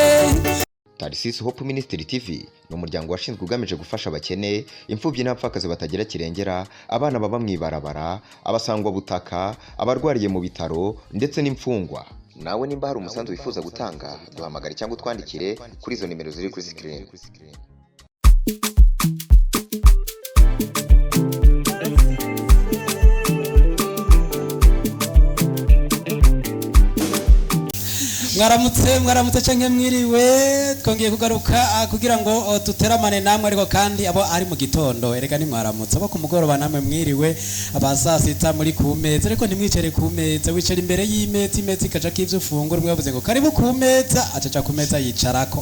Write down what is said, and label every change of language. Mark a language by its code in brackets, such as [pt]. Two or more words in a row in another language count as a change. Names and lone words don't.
[rw] Tarisisi Hope Ministry TV ni umuryango washinzwe ugamije gufasha abakene, imfubyi n'abapfakazi batagira kirengera, abana baba mwibarabara, abasangwa butaka, abarwariye mu bitaro ndetse n'imfungwa. Nawe nimba hari umusanzu wifuza gutanga, duhamagare cyangwa utwandikire kuri izo nimero ziri kuri screen. [rn] mwaramutse canke mwiriwe, twongeye kugaruka kugira ngo tuteramane namwe, ariko kandi abo ari mu gitondo erega ni mwaramutse, abo ku mugoroba namwe mwiriwe, abasasita muri ku meza, ariko ntimwicare ku meza, wicare imbere y'imeza, imeza ikaja k'ivyo ufungura, umwe yavuze ngo karibu ku meza, acaca ku meza yicarako.